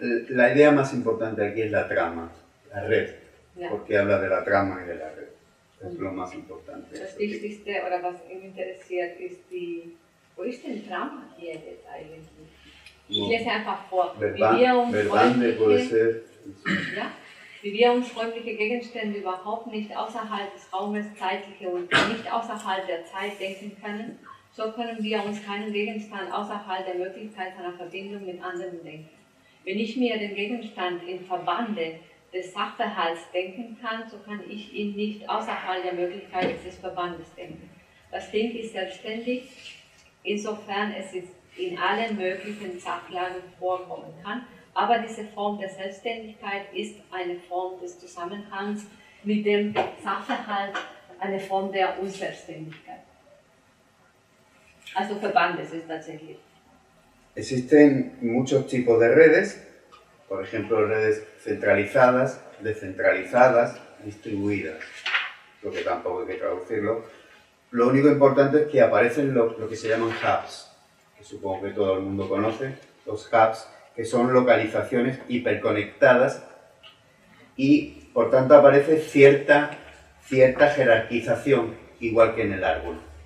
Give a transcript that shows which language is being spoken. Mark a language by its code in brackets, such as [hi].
[es] La idea más importante aquí es la trama, la red, [de] Ja. [es] porque habla de la trama y de la red. Es lo más importante. [de] Das Wichtigste, oder was mich interessiert, ist wo ist denn Trama hier jetzt eigentlich? Ich lese einfach vor. [es] Verbande puede ser. [de] Ja? Wie wir uns räumliche Gegenstände überhaupt nicht außerhalb des Raumes, zeitliche und nicht außerhalb der Zeit denken können, so können wir uns keinen Gegenstand außerhalb der Möglichkeit einer Verbindung mit anderen denken. Wenn ich mir den Gegenstand im Verbande des Sachverhalts denken kann, so kann ich ihn nicht außerhalb der Möglichkeit des Verbandes denken. Das Ding ist selbstständig, insofern es in allen möglichen Sachlagen vorkommen kann, aber diese Form der Selbstständigkeit ist eine Form des Zusammenhangs mit dem Sachverhalt, eine Form der Unselbstständigkeit. Also Verbandes ist tatsächlich. [es] Existen muchos tipos de redes, por ejemplo redes centralizadas, descentralizadas, distribuidas, lo que tampoco hay que traducirlo. Lo único importante es que aparecen lo que se llaman hubs, que supongo que todo el mundo conoce, los hubs, que son localizaciones hiperconectadas y por tanto aparece cierta jerarquización, igual que en el árbol.